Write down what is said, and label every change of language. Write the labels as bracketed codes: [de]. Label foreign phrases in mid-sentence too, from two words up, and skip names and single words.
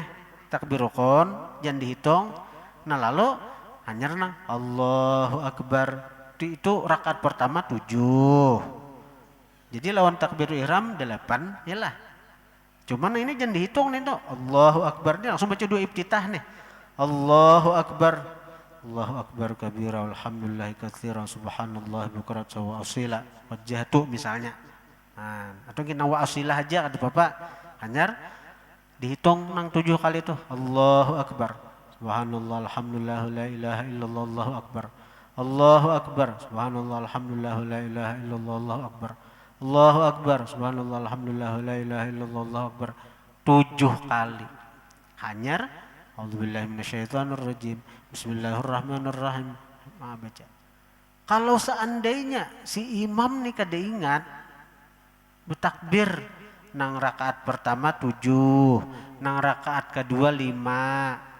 [bjn] Takbir rukun jangan dihitung. Nah lalu hanya nang [ar] الله أكبر. [bjn] Itu rakaat pertama 7. Jadi lawan takbir ihram 8 yalah. Cuman ini jangan dihitung nih tuh. [ar] الله أكبر [bjn] nih langsung baca dua iftitah nih. [ar] الله أكبر. الله أكبر كبيرا والحمد لله كثيرا سبحان الله بكرة وأصيلا وجهت misalnya. [bjn] Atau kita [ar] وأصيلا [bjn] aja kata Bapak. Hanyar dihitung nang 7 kali tuh. [ar] الله أكبر. سبحان الله الحمد لله لا إله إلا الله الله أكبر. الله أكبر. سبحان الله الحمد لله لا إله إلا الله الله أكبر. الله أكبر. سبحان الله الحمد لله لا إله إلا الله الله أكبر. [bjn] 7 kali. [ar] Hanyar أعوذ بالله من الشيطان الرجيم. بسم الله الرحمن الرحيم. [bjn] Baca. Kalau seandainya si imam nih kada ingat bertakbir nang rakaat pertama 7, nang rakaat kedua 5.